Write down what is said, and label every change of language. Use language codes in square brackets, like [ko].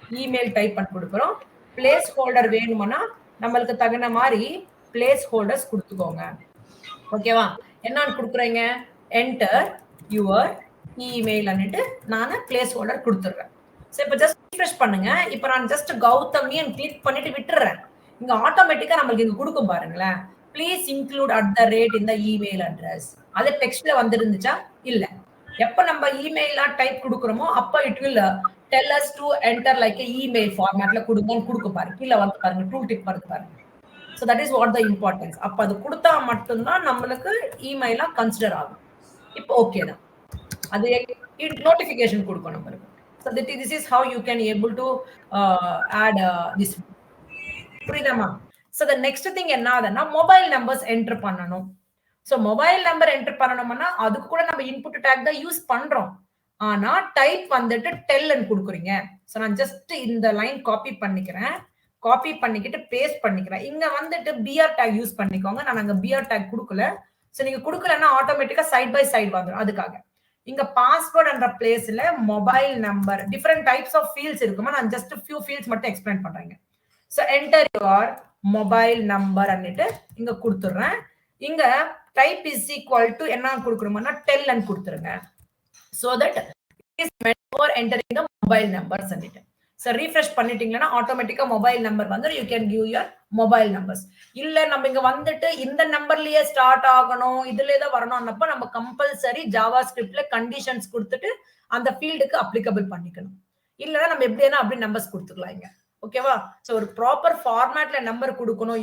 [ta] Email type பண்ணி கொடுக்கிறோம். Place holder வேணும்னா நம்மளுக்கு தகுந்த மாதிரி பிளேஸ் ஹோல்டர்ஸ் கொடுத்துக்கோங்க. ஓகேவா? என்னன்னு கொடுக்குறீங்க? என்டர் யுவர் இமெயில் அன்னிட்டு நான் பிளேஸ் ஹோல்டர் கொடுத்துடுறேன். சோ இப்போ ஜஸ்ட் ரிஃப்ரெஷ் பண்ணுங்க. இப்போ நான் ஜஸ்ட் கௌதமின்னு கிளிக் பண்ணிட்டு விட்டுறேன். இங்க ஆட்டோமேட்டிக்கா நம்மளுக்கு இங்க கொடுக்கும் பாருங்களேன். [en] Please include @ in the email address. [ta] அது டெக்ஸ்ட்ல வந்திருந்துச்சா? இல்ல. எப்ப நம்ம இமெயிலா டைப் கொடுக்குறோமோ அப்ப it will tell us to enter like a email formatல கொடுங்கன்னு கொடுக்கும் பாருங்க. கீழ வந்து பாருங்க டூல் டிப் வருது பாருங்க. [en] So that is what the importance. [ta] அப்ப அது கொடுத்தா மட்டும்தான் நம்மளுக்கு இமெயிலா கன்சிடர் ஆகும். இப்போ ஓகே தான். அது நோட்டிபிகேஷன் கொடுக்கும் நம்மளுக்கு. [en] So this is how you can able to add this. [ta] புரியுதாமா? So the next thing என்னதுன்னா மொபைல் நம்பர்ஸ் என்டர் பண்ணணும். சோ மொபைல் நம்பர் என்டர் பண்ணணும்னா அதுக்கு கூட நம்ம இன்புட் டேக் தான் யூஸ் பண்றோம். ஆனா டைப் வந்துட்டு டெல்ன்னு கொடுக்குறீங்க. சோ நான் ஜஸ்ட் இந்த லைன் காப்பி பண்ணிக்கிறேன். காப்பி பண்ணிக்கிட்டு பேஸ்ட் பண்ணிக்கிறேன். இங்க வந்துட்டு பிஆர் டேக் யூஸ் பண்ணிக்கோங்க. நான் அங்க பிஆர் டேக் கொடுக்கல. சோ நீங்க கொடுக்கலன்னா ஆட்டோமேட்டிக்கா சைட் பை சைடு வந்துடும். அதுக்காக இங்க பாஸ்வேர்ட் என்ற பிளேஸ்ல mobile number different types of fields இருக்குமா. நான் ஜஸ்ட் ஃபியூ ஃபீல்ட்ஸ் மட்டும் எக்ஸ்பிளைன் பண்றேங்க. So enter your mobile number அன்னிட்டு இங்க கொடுத்துடுறேன். இங்க டைப் இஸ் ஈக்குவல் டு என்ன கொடுக்கணும்னா டெல்ன்னு கொடுத்துருங்க. [en] So that it is meant for entering the mobile numbers அன்னிட்டு. [ta] So refresh பண்ணிட்டீங்கன்னா ஆட்டோமேட்டிக்கா மொபைல் நம்பர் வந்து you can give your mobile numbers. இல்ல நம்ம இங்க வந்துட்டு இந்த நம்பர்லயே ஸ்டார்ட் ஆகணும் இதுலயே தான் வரணும்னப்ப நம்ம கம்பல்சரி ஜாவா ஸ்கிரிப்ட்ல கண்டிஷன்ஸ் கொடுத்துட்டு அந்த ஃபீல்டுக்கு அப்ளிகபிள் பண்ணிக்கணும். இல்லனா நம்ம எப்படினா அப்படி நம்பர்ஸ் கொடுத்துக்கலாம் இங்க. ஓகேவா? சோ ஒரு ப்ராப்பர் ஃபார்மேட்ல நம்பர் கொடுக்கணும்.